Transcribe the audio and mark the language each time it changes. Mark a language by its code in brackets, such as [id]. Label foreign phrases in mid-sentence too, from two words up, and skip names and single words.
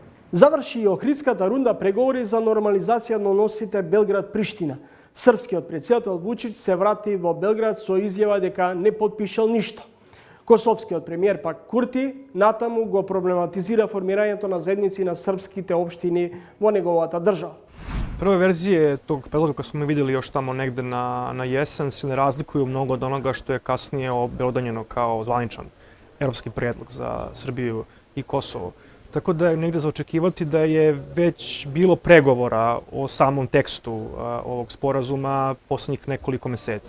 [mk] Заврши и Охридската рунда преговори за нормализација на односите Белград-Приштина. Српскиот претседател Вучич се врати во Белград со изјава дека не потпишал ништо. Косовскиот премиер пак Курти натаму го проблематизира формирањето на заедници на српските општини во неговата држава. [sr] Prve verzije tog predloga koje smo vidjeli još tamo negde na jesen se ne razlikuju mnogo od onoga što je kasnije obelodanjeno kao zvaničan evropski predlog za Srbiju i Kosovo. Tako da je negde za očekivati da je već bilo pregovora o samom tekstu ovog sporazuma poslednjih nekoliko meseci.